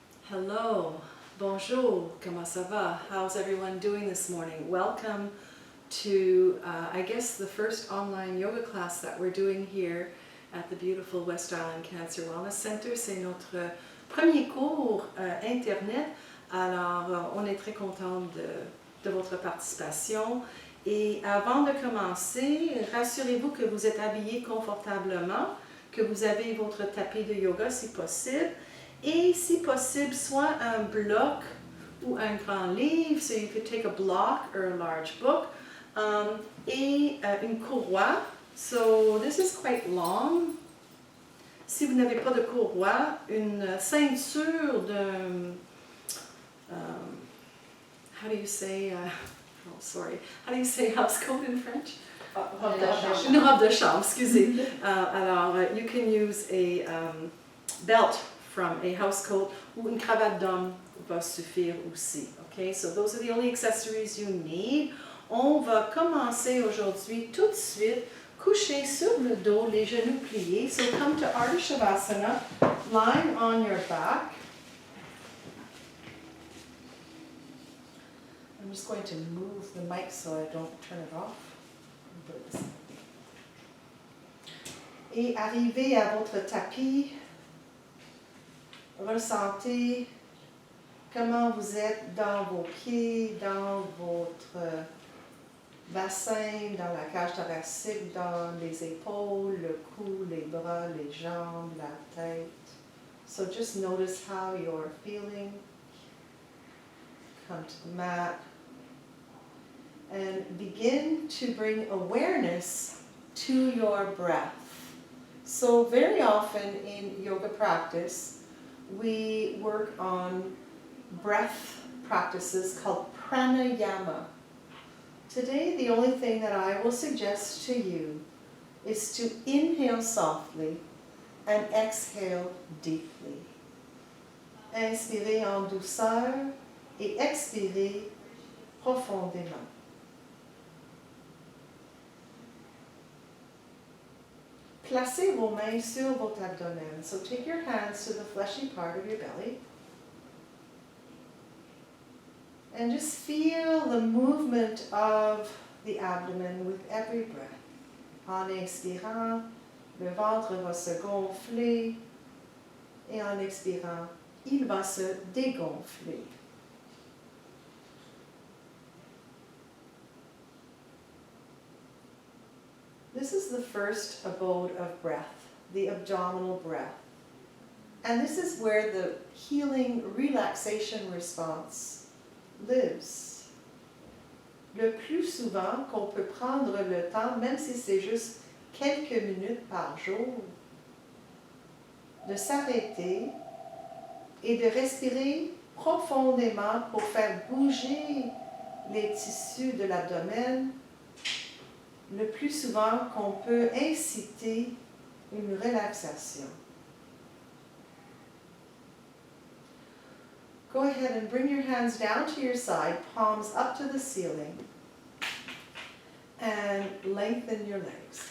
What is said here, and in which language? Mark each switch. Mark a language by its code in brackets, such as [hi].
[en] Hello, [fr] bonjour, comment ça va? [en] How's everyone doing this morning? Welcome to, I guess, the first online yoga class that we're doing here at the beautiful West Island Cancer Wellness Center. [fr] C'est notre premier cours Internet. Alors, on est très content de votre participation. Et avant de commencer, rassurez-vous que vous êtes habillés confortablement, que vous avez votre tapis de yoga si possible. Et si possible, soit un bloc ou un grand livre, [en] so you could take a block or a large book, [fr] et une courroie. [en] So this is quite long. [fr] Si vous n'avez pas de courroie, une ceinture de, [en] how do you say, how do you say house coat in French? [fr] Une robe de chambre, excusez. [en] Alors, you can use a belt from a house coat [fr] ou une cravate d'homme va suffire aussi. [en] Okay, so those are the only accessories you need. [fr] On va commencer aujourd'hui tout de suite, couché sur le dos, les genoux pliés. [en] So come to Ardha Shavasana, lying on your back. I'm just going to move the mic so I don't turn it off. [fr] Et arrivez à votre tapis. Ressentez comment vous êtes dans vos pieds, dans votre bassin, dans la cage thoracique, dans les épaules, le cou, les bras, les jambes, la tête. [en] So just notice how you're feeling. Come to the mat and begin to bring awareness to your breath. So very often in yoga practice, we work on breath practices called pranayama. Today, the only thing that I will suggest to you is to inhale softly and exhale deeply. [fr] Inspirez en douceur et expirez profondément. Placez vos mains sur votre abdomen. [en] So take your hands to the fleshy part of your belly. And just feel the movement of the abdomen with every breath. [fr] En inspirant, le ventre va se gonfler. Et en expirant, il va se dégonfler. [en] This is the first abode of breath, the abdominal breath. And this is where the healing relaxation response lives. [fr] Le plus souvent qu'on peut prendre le temps, même si c'est juste quelques minutes par jour, de s'arrêter et de respirer profondément pour faire bouger les tissus de l'abdomen, le plus souvent qu'on peut inciter une relaxation. [en] Go ahead and bring your hands down to your side, palms up to the ceiling, and lengthen your legs.